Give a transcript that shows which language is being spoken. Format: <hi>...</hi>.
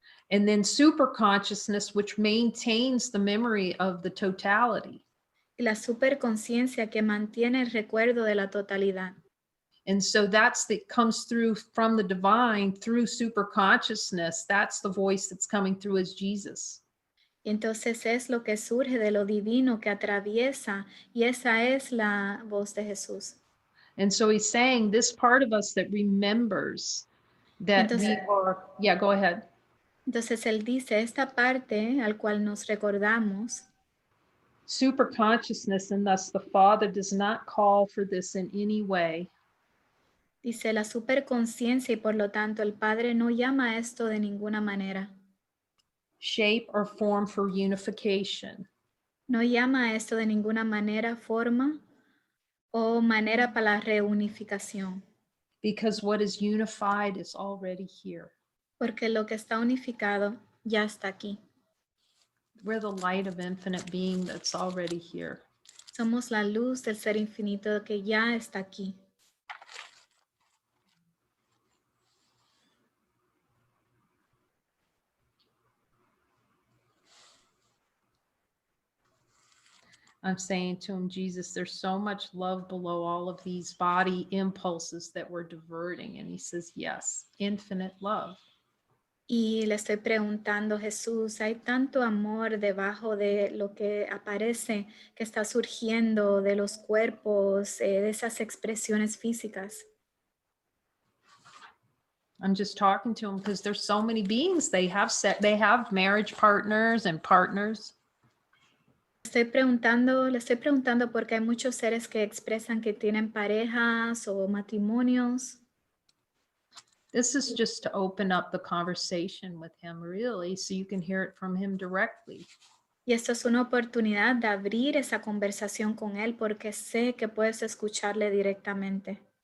<en>And then superconsciousness, which maintains the memory of the totality.</en> <es>Y la superconciencia que mantiene el recuerdo de la totalidad.</es> <en>And so comes through from the divine through superconsciousness. That's the voice that's coming through as Jesus.</en> <es>Y entonces es lo que surge de lo divino que atraviesa, y esa es la voz de Jesús.</es> <en>And so he's saying this part of us that remembers that yeah, go ahead.</en> <es>Entonces él dice, esta parte al cual nos recordamos,</es> <en>superconsciousness, and thus the Father does not call for this in any way.</en> <es>Dice la superconciencia y por lo tanto el Padre no llama a esto de ninguna manera.</es> <en>Shape or form for unification.</en> <es>No llama a esto de ninguna manera, forma o manera para la reunificación,</es> <en>because what is unified is already here.</en> <es>porque lo que está unificado ya está aquí.</es> <en>We're the light of infinite being that's already here.</en> <es>Somos la luz del ser infinito que ya está aquí.</es> <en>I'm saying to him, Jesus, there's so much love below all of these body impulses that we're diverting. And he says, yes, infinite love.</en> <es>Y le estoy preguntando, Jesús, hay tanto amor debajo de lo que aparece, que está surgiendo de los cuerpos, de esas expresiones físicas.</es> <en>I'm just talking to him because there's so many beings. They have marriage partners and partners.</en> <es>Le estoy preguntando porque hay muchos seres que expresan que tienen parejas o matrimonios.</es> <en>This is just to open up the conversation with him, really, so you can hear it from him directly.</en> <es>Y esto es una oportunidad de abrir esa conversación con él porque sé que puedes escucharle directamente.</es>